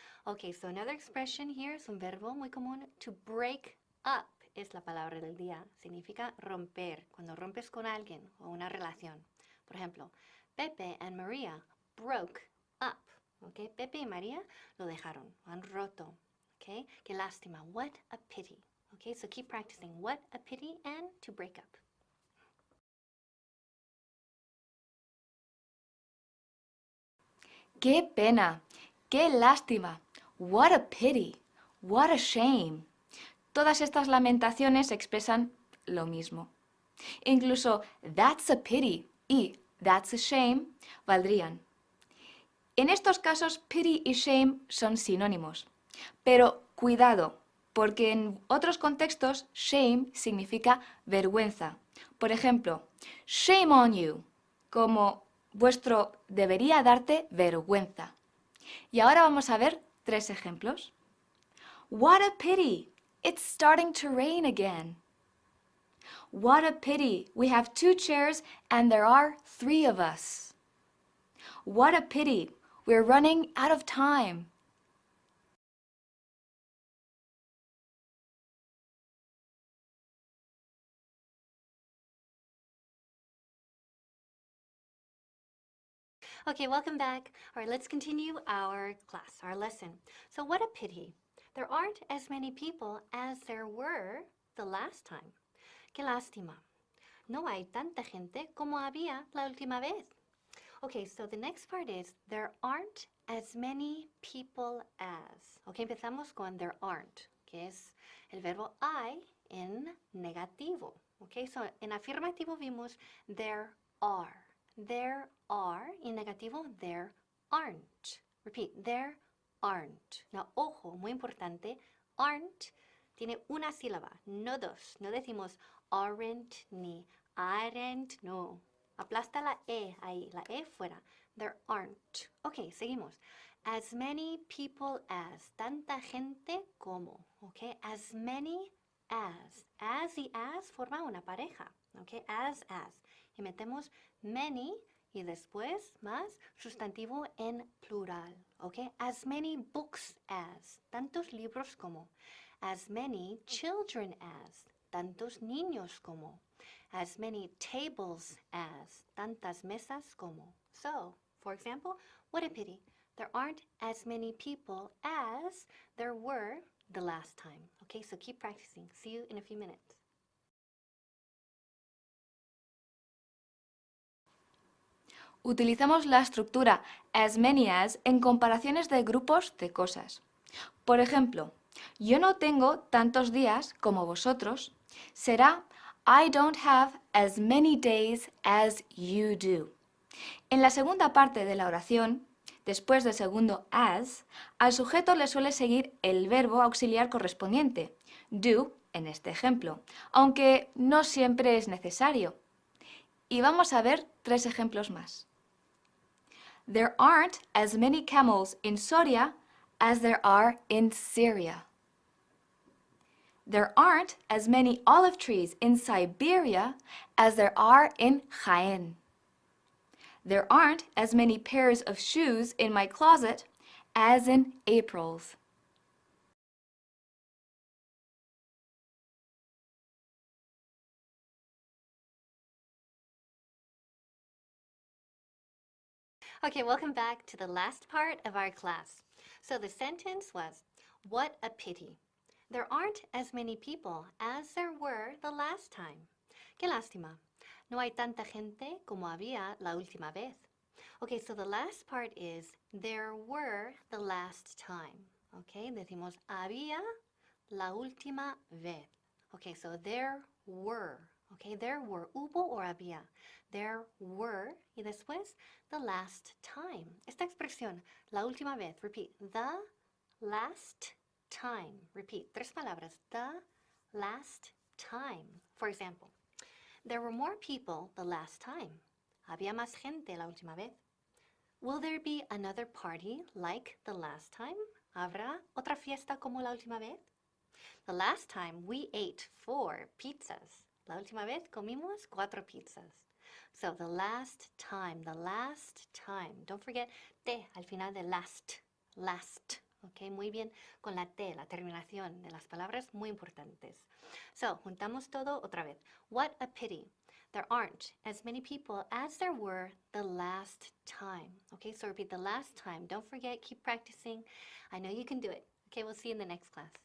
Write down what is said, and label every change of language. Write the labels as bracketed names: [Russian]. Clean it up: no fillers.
[English] Okay, so another expression here [Spanish] es un verbo muy común. [English] To break up [Spanish] es la palabra del día. Significa romper, cuando rompes con alguien o una relación. Por ejemplo, [English] Pepe and Maria broke up. [Spanish] Okay, Pepe y María lo dejaron, han roto. [English] Okay, [Spanish] qué lástima. [English] What a pity. Okay, so keep practicing. What a pity and to break up. [Spanish] ¡Qué pena! ¡Qué lástima! [English] What a pity! What a shame! [Spanish] Todas estas lamentaciones expresan lo mismo. Incluso [English] that's a pity [Spanish] y [English] that's a shame [Spanish] valdrían. En estos casos, pity y shame son sinónimos. Pero cuidado, porque en otros contextos, shame significa vergüenza. Por ejemplo, [English] shame on you, [Spanish] como vuestro debería darte vergüenza. Y ahora vamos a ver 3 ejemplos. [English] What a pity! It's starting to rain again. What a pity! We have 2 chairs and there are 3 of us. What a pity! We're running out of time. Okay, welcome back. All right, let's continue our class, our lesson. So what a pity. There aren't as many people as there were the last time. [Spanish] Qué lástima. No hay tanta gente como había la última vez. [English] Okay, so the next part is there aren't as many people as. Okay, [Spanish] empezamos con [English] there aren't, [Spanish] que es el verbo hay en negativo. [English] Okay, so [Spanish] en afirmativo vimos [English] there are. There are, [Spanish] en negativo, [English] there aren't. Repeat, there aren't. Now, [Spanish] ojo, muy importante, [English] aren't [Spanish] tiene una sílaba, no dos. No decimos [English] aren't [Spanish] ni aren't, no. Aplasta la E ahí, la E fuera. [English] There aren't. Ok, [Spanish] seguimos. [English] As many people as, [Spanish] tanta gente como. [English] Ok, as many as. As [Spanish] y as forma una pareja. [English] Ok, as. [Spanish] Y metemos [English] many [Spanish] y después más sustantivo en plural. [English] Ok, as many books as, [Spanish] tantos libros como. [English] As many children as, [Spanish] tantos niños como. [English] As many tables as, [Spanish] tantas mesas como. [English] So, for example, what a pity. There aren't as many people as there were the last time. Okay, so keep practicing. See you in a few minutes. [Spanish] Utilizamos la estructura [English] as many as [Spanish] en comparaciones de grupos de cosas. Por ejemplo, yo no tengo tantos días como vosotros. Será [English] I don't have as many days as you do. [Spanish] En la segunda parte de la oración, después del segundo as, al sujeto le suele seguir el verbo auxiliar correspondiente, [English] do, [Spanish] en este ejemplo, aunque no siempre es necesario. Y vamos a ver 3 ejemplos más. [English] There aren't as many camels in Soria as there are in Syria. There aren't as many olive trees in Siberia as there are in Jaén. There aren't as many pairs of shoes in my closet as in April's. Okay, welcome back to the last part of our class. So the sentence was, what a pity. There aren't as many people as there were the last time. [Spanish] Qué lástima. No hay tanta gente como había la última vez. [English] Okay, so the last part is, there were the last time. Okay, [Spanish] decimos había la última vez. [English] Okay, so there were. Okay, there were. [Spanish] Hubo o había. [English] There were. [Spanish] Y después, [English] the last time. [Spanish] Esta expresión, la última vez. [English] Repeat. The last time. Repeat. [Spanish] 3 palabras. [English] The last time. For example, there were more people the last time. [Spanish] Había más gente la última vez. [English] Will there be another party like the last time? [Spanish] ¿Habrá otra fiesta como la última vez? [English] The last time we ate 4 pizzas. [Spanish] La última vez comimos 4 pizzas. [English] So the last time. Don't forget [Spanish] T al final de last. Ok, muy bien con la T, la terminación de las palabras, muy importantes. So, juntamos todo otra vez. [English] What a pity. There aren't as many people as there were the last time. Okay, so repeat the last time. Don't forget, keep practicing. I know you can do it. Okay, we'll see you in the next class.